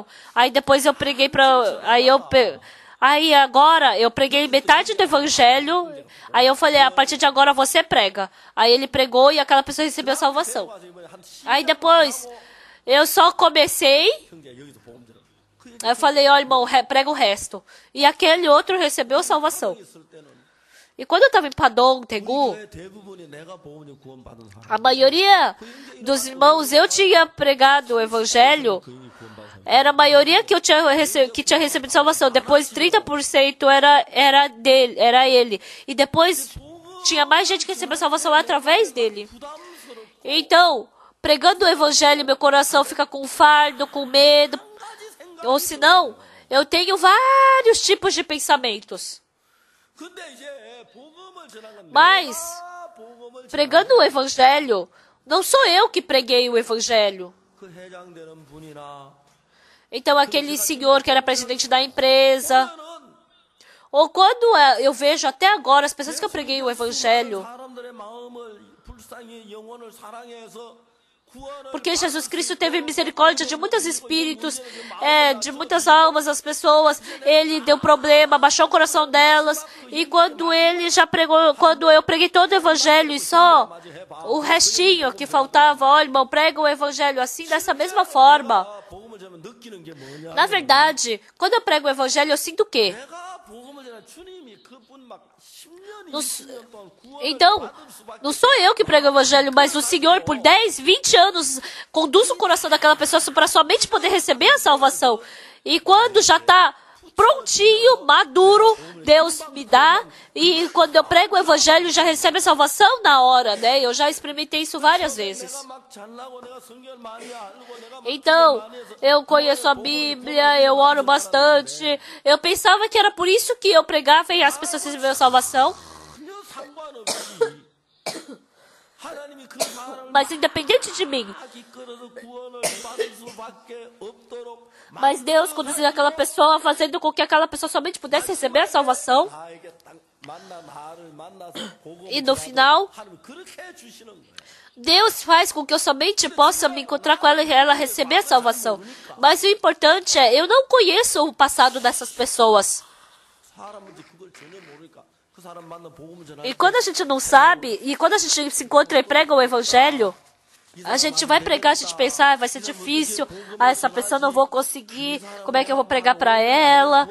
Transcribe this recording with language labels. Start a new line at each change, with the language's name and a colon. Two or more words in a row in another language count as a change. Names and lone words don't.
Portuguese: Aí, depois, eu preguei para... Aí, agora, eu preguei metade do evangelho. Aí, eu falei, a partir de agora, você prega. Aí, ele pregou e aquela pessoa recebeu a salvação.
Korean: 와서 이번에 한
Portuguese: Aí, depois, eu só comecei.
Korean: 형제 여기서 복음 들어. 그
Portuguese: Aí, eu falei, ó, irmão, prega o resto. E aquele outro recebeu a salvação.
Korean: 있을 때는
Portuguese: E quando eu estava em Padon, Tegu,
Korean: 교회 대부분이 내가 복음을 구원받은 사람.
Portuguese: a maioria dos irmãos, eu tinha pregado o evangelho.
Korean: 그 이미 구원받은 사람.
Portuguese: Era a maioria que tinha recebido salvação. Depois, 30% era ele. E depois, tinha mais gente que recebeu salvação através dele.
Korean: 부담스럽고
Portuguese: Então, pregando o evangelho, meu coração fica com fardo, com medo. Ou senão, eu tenho vários tipos de pensamentos.
Korean: 근데 이제 복음을 전하는
Portuguese: Mas,
Korean: 내가 복음을
Portuguese: pregando o evangelho, não sou eu que preguei o evangelho.
Korean: 그 회장되는 분이나
Portuguese: Então, aquele senhor que era presidente da empresa,
Korean: 그거는
Portuguese: ou quando eu vejo até agora as pessoas que eu preguei o evangelho,
Korean: 사람들의 마음을 불쌍히 영혼을 사랑해서 구원을
Portuguese: porque Jesus Cristo teve misericórdia de muitos espíritos, de muitas almas, as pessoas, ele deu problema, baixou o coração delas, e quando ele já pregou, quando eu preguei todo o evangelho e só o restinho que faltava, ó, irmão, prega o evangelho assim, dessa mesma forma.
Korean: 복음을 전하면 느끼는 게 뭐냐?
Portuguese: Na verdade, quando eu prego o evangelho, eu sinto o quê?
Korean: 내가 복음을 전하 주님이 그분 막 10년,
Portuguese: Não
Korean: 20년 동안 구원을
Portuguese: Então,
Korean: 받을 수밖에
Portuguese: não sou eu que prego o evangelho, mas o Senhor, por 10, 20 anos, conduz o coração daquela pessoa para somente poder receber a salvação. E quando já está prontinho, maduro, Deus me dá. E quando eu prego o evangelho, já recebe a salvação na hora, né? Eu já experimentei isso várias vezes.
Korean: 내가 막 잘나고 내가 성경을 많이 알고 내가 막
Portuguese: Então,
Korean: 많이 해서
Portuguese: eu conheço a Bíblia, eu oro bastante. Eu pensava que era por isso que eu pregava e as pessoas receberam a salvação.
Korean: 전혀 상관없이 하나님이 그 사람을
Portuguese: Mas independente de mim,
Korean: 막 이끌어서 구원을 받을 수밖에 없도록
Portuguese: mas Deus conduziu aquela pessoa, fazendo com que aquela pessoa somente pudesse receber a salvação.
Korean: 나에게 딱
Portuguese: E no final, Deus faz com que eu somente possa me encontrar com ela e ela receber a salvação. Mas o importante é, eu não conheço o passado dessas pessoas. E quando a gente não sabe, e quando a gente se encontra e prega o evangelho, a gente vai pregar, a gente pensa, vai ser difícil, essa pessoa não vou conseguir, como é que eu vou pregar para ela?